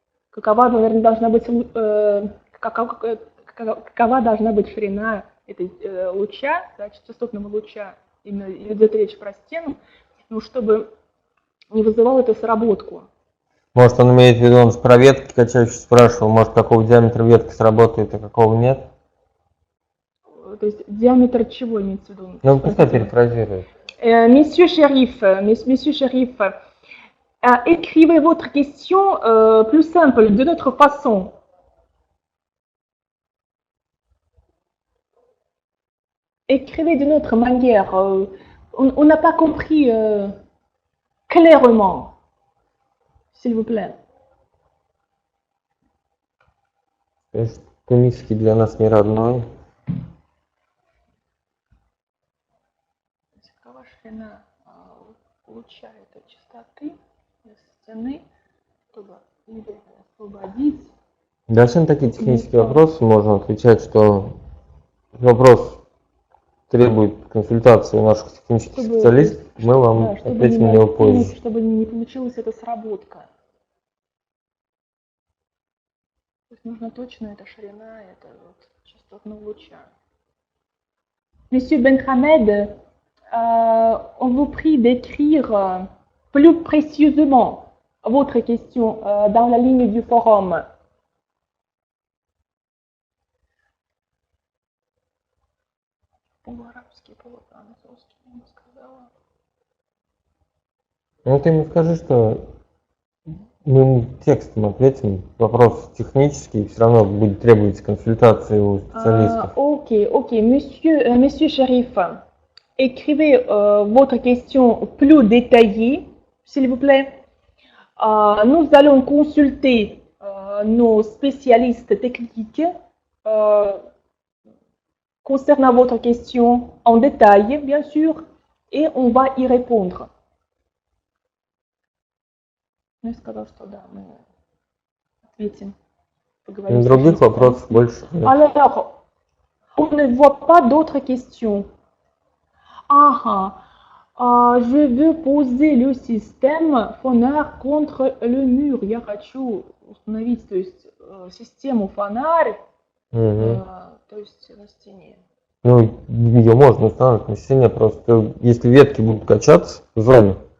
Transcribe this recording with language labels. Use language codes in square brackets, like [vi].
[ru] Какова, наверное, должна быть ширина этой луча, да, частотного луча, именно идет речь про стену, ну, чтобы не вызывал эту сработку. Может, он имеет в виду, он про ветки качающие спрашивал, может, какого диаметра ветка сработает, а какого нет? То есть диаметр чего имеется в виду? Ну, пускай перефразирует. [fr] Monsieur Sherif, écrivez votre question plus simple, de notre façon. Écrivez d'une autre manière. On n'a pas compris clairement. S'il vous plaît. [ru] Тунисский для нас не родной. Какова ширина луча этой частоты стены, чтобы освободить? Да, все на такие технические вопросы можно отвечать, что вопрос требует консультации у наших технических специалистов, мы вам ответим на него позже. Чтобы не получилась эта сработка. То есть нужна точно эта ширина, это вот частотного луча. [fr] Monsieur Benhamed, on vous prie d'écrire plus précisément votre question dans la ligne du forum. [ru] По-арабски, по-французски, я бы сказала. Ну, ты ему скажи, что мы ему текстом ответим. Вопрос технический, все равно будет требоваться консультации у специалистов. [fr] Ok, monsieur Sherif, écrivez votre question plus détaillée, s'il vous plaît. Nous allons consulter nos spécialistes techniques concernant votre question en détail, bien sûr, et on va y répondre. [ru] Ну, я сказала, что да, мы ответим. Других вопросов больше нет. [fr] Alors, on ne voit pas d'autres questions. Je veux poser le système фонарь contre le mur. [ru] Я хочу установить, то есть, систему фонарь, то есть на стене. Ну, ее можно установить на стене, просто если ветки будут качаться в зоне.